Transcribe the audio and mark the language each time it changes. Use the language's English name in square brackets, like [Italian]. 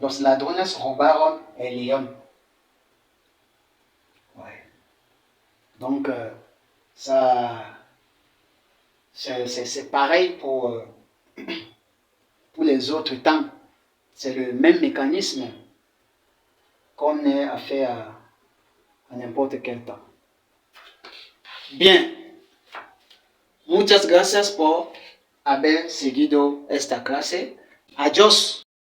[Spanish] Los ladrones robaron el león. [French] Ouais. Donc, c'est pareil pour les autres temps. C'est le même mécanisme qu'on est à faire à n'importe quel temps. Bien. [Spanish] Muchas gracias por haber seguido esta clase. Adiós.